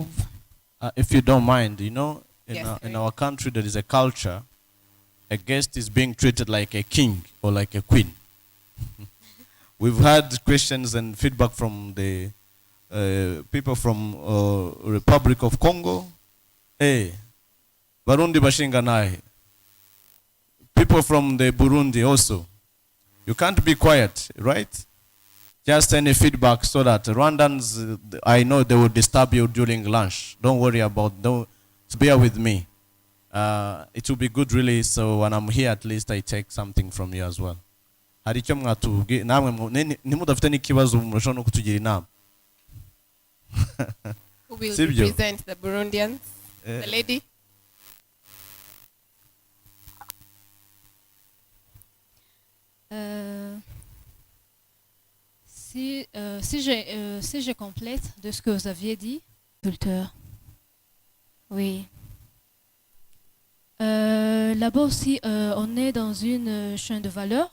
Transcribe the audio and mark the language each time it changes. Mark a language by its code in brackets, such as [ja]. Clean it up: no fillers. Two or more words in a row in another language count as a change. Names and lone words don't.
[en] If you don't mind, you know, Yes, in our country there is a culture, a guest is being treated like a king or like a queen. We've had questions and feedback from the people from Republic of Congo. [rw] Hey, Barundi bashinga naye. [en] People from the Burundi also. You can't be quiet, right? Just any feedback so that Rwandans, I know they will disturb you during lunch. Don't worry about, don't bear with me. It will be good really, so when I'm here at least I take something from you as well. [rw] Hari icyo mwatubwiye namwe nimudafite n'ikibazo murashobora no kutugira inama. [en] Who will represent the Burundians? The lady? [fr] Si je complète de ce que vous aviez dit, culture. Oui. Là-bas aussi, on est dans une chaîne de valeur.